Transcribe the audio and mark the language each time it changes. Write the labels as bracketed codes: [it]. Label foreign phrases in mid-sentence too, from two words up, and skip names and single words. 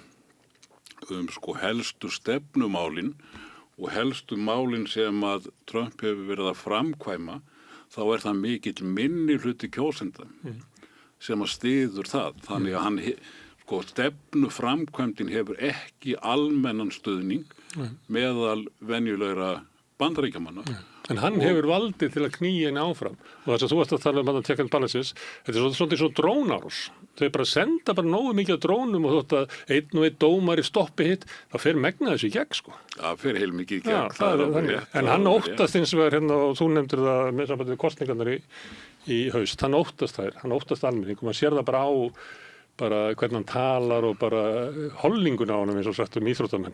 [is] sko helstu stefnumálin og helstu málin sem að Trump hefur verið að framkvæma, þá það mikill minni hluti kjósenda sem að styður það. Þannig að hann, sko, stefnuframkvæmdin hefur ekki almennan stuðning meðal venjulegra bandaríkjamanna. En hann hefur valdið til að knýja henni áfram og þess að þú ert að tala að [en] check and balances, [is] þetta svolítið svo drónárás. Þau senda nógu mikið af drónum og þótt að einn og einn dómari stoppi hitt, það fer megna þessu í gegn, sko. Það fer heilmikið í gegn. Já, það þannig. En hann óttast eins og hérna, og þú nefndir það með sambandi við kosningarnar í haust, hann óttast almenning og maður sér það bara á hvernig hann talar og bara hollingun á honum eins og sagt íþróttamenn.